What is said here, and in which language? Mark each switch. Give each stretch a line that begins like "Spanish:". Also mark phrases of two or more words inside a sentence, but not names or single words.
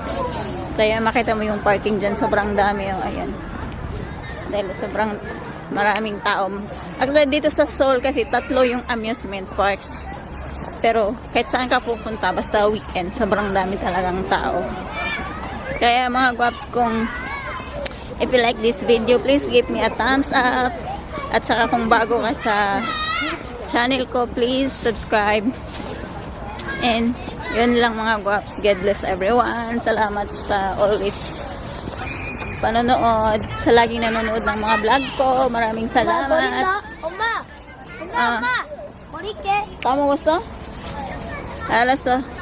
Filipino: Kaya makita mo yung parking dyan, sobrang dami yung ayan. Dahil sobrang maraming tao. Actually dito sa Seoul kasi 3 yung amusement park. Pero kahit saan ka pupunta, basta weekend, sobrang dami talagang tao. Kaya mga guaps, kung
English: If you like this video, please give me a thumbs up.
Filipino: At saka kung bago ka sa channel ko,
English: please subscribe.
Filipino: And yun lang mga guwaps.
English: God bless everyone.
Filipino: Salamat sa always panonood. Sa laging nanonood ng mga vlog ko. Maraming salamat.
Korean: 엄마! 아. 엄마! 버릴게. 다 먹었어? 알았어.